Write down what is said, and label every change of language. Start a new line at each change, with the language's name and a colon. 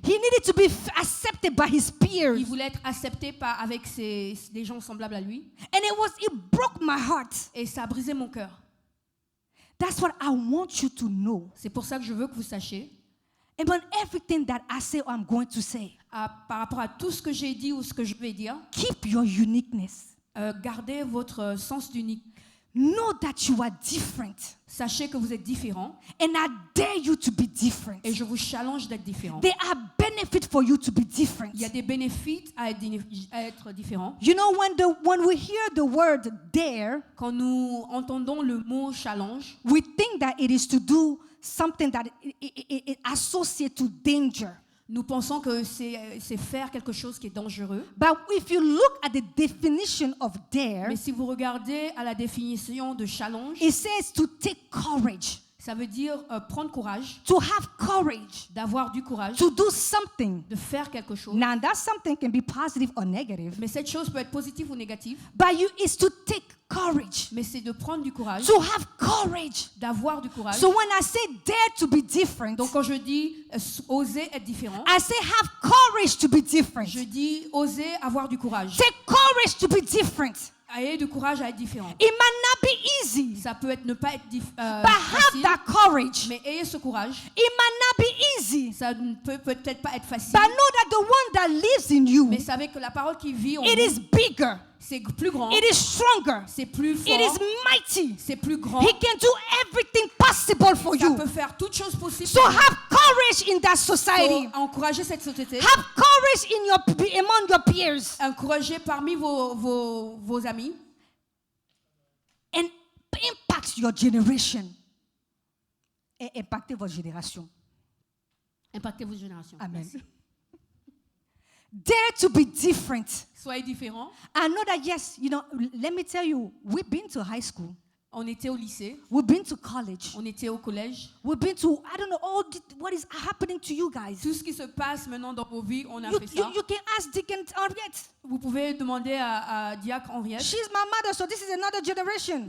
English: He needed to be accepted by his peers.
French: Il voulait être accepté avec des gens semblables à lui.
English: And it broke my heart.
French: Et ça a brisé mon cœur.
English: That's what I want you to know.
French: C'est pour ça que je veux que vous sachiez,
English: About everything that I say or I'm going to say,
French: par rapport à tout ce que j'ai dit ou ce que je vais dire,
English: keep your uniqueness.
French: gardez votre sens d'unique.
English: Know that you are different.
French: Sachez que vous êtes différent
English: And I dare you to be different.
French: et je vous challenge d'être différent.
English: There are benefits for you to be different.
French: Il y a des bénéfices à être différent.
English: You know, when we hear the word dare,
French: Quand nous entendons le mot challenge,
English: we think that it is to do something that it associates to danger.
French: nous pensons que c'est faire quelque chose qui est dangereux.
English: But if you look at the definition of dare,
French: Mais si vous regardez à la définition de challenge,
English: it says to take courage,
French: ça veut dire prendre courage,
English: to have courage,
French: d'avoir du courage,
English: to do something.
French: de faire quelque chose.
English: Now, that something can be positive or negative,
French: Mais cette chose peut être positive ou négative.
English: but it's to take courage,
French: Mais c'est de prendre du courage,
English: to have courage.
French: d'avoir du courage.
English: So when I say dare to be different,
French: Donc quand je dis oser être différent,
English: I say have courage to be different.
French: je dis oser avoir du courage.
English: Take courage to be different.
French: Ayez du courage à être différent.
English: It might not be easy,
French: Ça peut être ne pas être
English: but have
French: facile,
English: that courage.
French: mais ayez ce courage.
English: It might not be easy,
French: Ça ne peut peut-être pas être facile,
English: but know that the one that lives in you,
French: mais savez que la parole qui vit en
English: it
French: vous,
English: is bigger,
French: c'est plus grand,
English: it is stronger,
French: c'est plus
English: it is
French: fort,
English: mighty.
French: c'est plus grand.
English: He can do everything possible for
French: Ça
English: you.
French: peut faire toutes choses possibles.
English: So have courage in that society.
French: Faut encourager cette société.
English: Have courage among your peers.
French: Encourager parmi vos amis.
English: And impact your generation.
French: Et impacter votre génération. Impacter vos générations.
English: Amen.
French: Merci.
English: Dare to be different.
French: Soyez différents.
English: I know that, yes, let me tell you, we've been to high school.
French: On était au lycée,
English: We've been to college.
French: on était au collège.
English: We've been to, I don't know, what is happening to you guys.
French: Tout ce qui se passe maintenant dans vos vies, on a
English: You,
French: fait
English: you,
French: ça.
English: you can ask Deacon Henriette.
French: Vous pouvez demander à Diacre Henriette.
English: She's my mother, so this is another generation.